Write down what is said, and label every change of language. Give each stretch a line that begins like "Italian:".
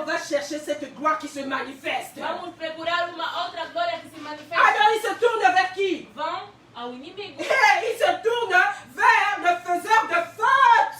French: on va chercher cette gloire qui se manifeste.
Portuguese: Vamos procurar uma outra glória que se manifesta.
French: Alors ils se tournent vers qui?
Portuguese: Vão ao inimigo.
French: Et ils se tournent vers le faiseur de fausses